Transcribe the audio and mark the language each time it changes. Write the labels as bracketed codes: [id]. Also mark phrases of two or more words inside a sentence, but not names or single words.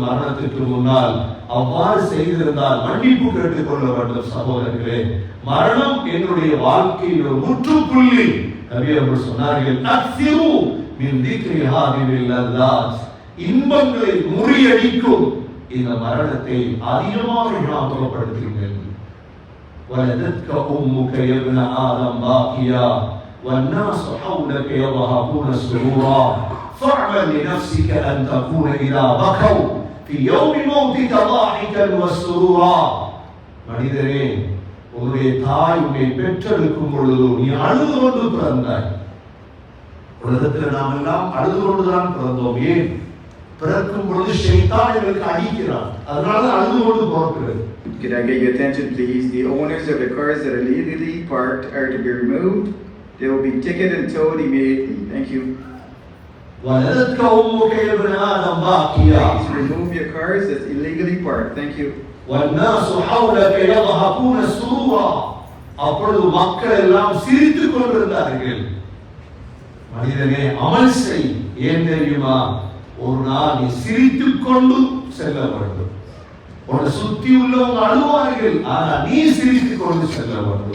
[ta] மரணத்திற்கு முன்னால் அவ்வாறு செய்திருந்தால் மன்னிப்பு கேட்டுக் கொள்ள வேண்டும். சகோதரர்களே, மரணம் என்னுடைய வாழ்க்கையில் ஒரு முற்றுப்புள்ளி. நபி அவர்கள் சொன்னார்கள், [ar] أكثروا من ذكر هادم اللذات. [ta] இன்பங்களை முறியடிக்கும் இந்த மரணத்தை அதிகமாக ஞாபகப்படுத்துங்கள். [ar] ولدتك أمك يا ابن آدم باكيا والناس حولك يضحكون سرورا فاعمل لنفسك أن تكون إذا بكوا في يوم موتك ضاحكا وسرورا. [ta] மனிதரே, உன்னுடைய தாய் உன்னை பெற்றெடுக்கும் பொழுது நீ அழுது கொண்டு பிறந்தாய். உலகத்தில் நாம் எல்லாம் அழுது கொண்டுதான் பிறந்தோம். ஏன்? பிறக்கும் பொழுது ஷைத்தான் எங்களுக்கு அடிக்கிறான், அதனால அழுது கொண்டு பிறக்கிறது. [en] Could I get your attention, please? The owners of the cars that are illegally parked are to be removed. They will be ticketed and towed immediately. Thank you. [ar] وَلَدَتْكَ أُمُّكَ يَا ابْنَ آدَمَ بَاكِيًا. [en] Please remove your cars that's illegally parked. Thank you. [ar] وَالنَّاسُ حَوْلَكَ يَضْحَكُونَ سُرُورًا. [ta] அப்பொழுது மக்கள் எல்லாம் சிரித்துக் கொண்டிருந்தார்கள். மனிதனே, அமல் செய். ஏன் தெரியுமா? ஒரு நாள் நீ சிரித்துக் கொண்டு செல்ல வேண்டும். உன்னை சுத்தி உள்ளவங்க அழுவார்கள், ஆனால் நீ சிரித்துக் கொண்டு செல்ல வேண்டும்.